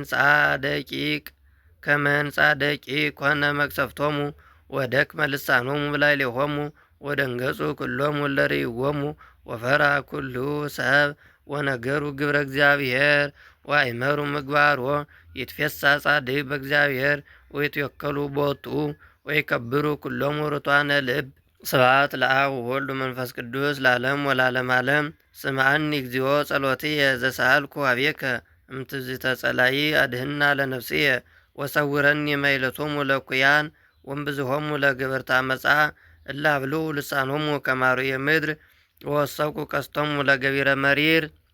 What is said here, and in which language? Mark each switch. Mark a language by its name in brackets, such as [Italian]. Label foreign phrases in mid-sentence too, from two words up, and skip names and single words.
[Geez] ሕንፃ ደቂቅ ኮነ መቅሰፍቶሙ ወደክመ ልሳኖሙ በላዕሌሆሙ ወደንገጹ ኩሎሙ እለ ርእይዎሙ ወፈራ ኩሉ ሰብ ወነገሩ ግብረ እግዚአብሔር ወአእመሩ ምግባሮ ይትፌሳ ጻድቅ በእግዚአብሔር ወይትወከሉ ቦቱ ወይከብሩ ኩሎሙ ርቱዓነ ልብ። ስብሐት ለአብ ወወልድ ወመንፈስ ቅዱስ ለዓለም ወለዓለመ ዓለም። ስምዐኒ እግዚኦ ጸሎትየ ዘሰአልኩ ኀቤከ እምትዝተ ጸላኢ አድኅና ለነፍስየ ወሰውረኒ ማሕሌቶሙ ለእኩያን ወእምብዝሖሙ ለገበርተ አመፃ እለ ሀብሉ ልሳኖሙ ከመ አርዌ ምድር ወወሰቁ ቀስቶሙ ለገቢረ መሪር